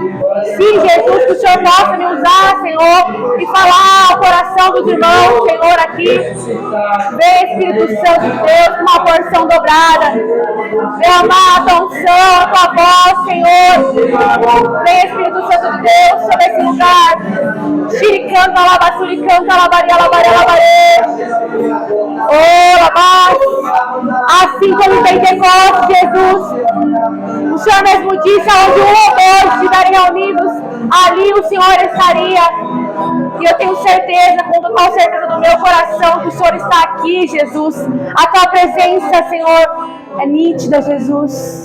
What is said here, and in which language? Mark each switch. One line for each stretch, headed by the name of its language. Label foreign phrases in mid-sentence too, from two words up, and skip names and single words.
Portuguese: Sim, Jesus, que o Senhor possa me usar, Senhor, e falar ao coração dos irmãos, Senhor, aqui. Vem, Espírito Santo de Deus, com uma porção dobrada. Derramar a tua unção, a tua voz, Senhor. Vem, Espírito Santo de Deus, sobre esse lugar. Xiricanta, labassuricanta, labaria, labaria, labaré. Oh, labás. Assim como em Pentecostes, Jesus, o Senhor mesmo disse, aonde um ou dois estiverem reunidos, ali o Senhor estaria. E eu tenho certeza, com total certeza do meu coração, que o Senhor está aqui, Jesus. A tua presença, Senhor, é nítida, Jesus.